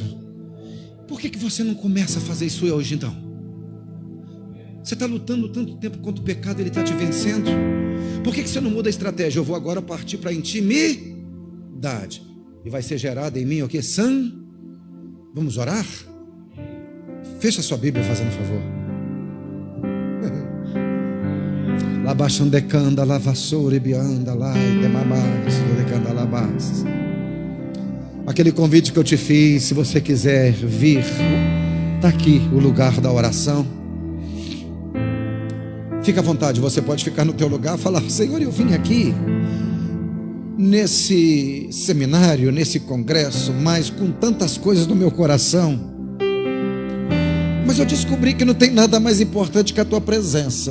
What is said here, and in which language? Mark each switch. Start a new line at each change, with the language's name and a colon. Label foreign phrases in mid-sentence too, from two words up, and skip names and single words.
Portuguese: Por que você não começa a fazer isso hoje então? Você está lutando tanto tempo contra o pecado, ele está te vencendo. Por que você não muda a estratégia? Eu vou agora partir para a intimidade. E vai ser gerada em mim o quê? Vamos orar? Fecha sua Bíblia, fazendo favor. Labaxandecanda, lavassore, bianda, lai, demamás, decanda, labás. Aquele convite que eu te fiz, se você quiser vir, está aqui o lugar da oração. Fica à vontade, você pode ficar no teu lugar e falar: Senhor, eu vim aqui nesse seminário, nesse congresso, mas com tantas coisas no meu coração, mas eu descobri que não tem nada mais importante que a tua presença.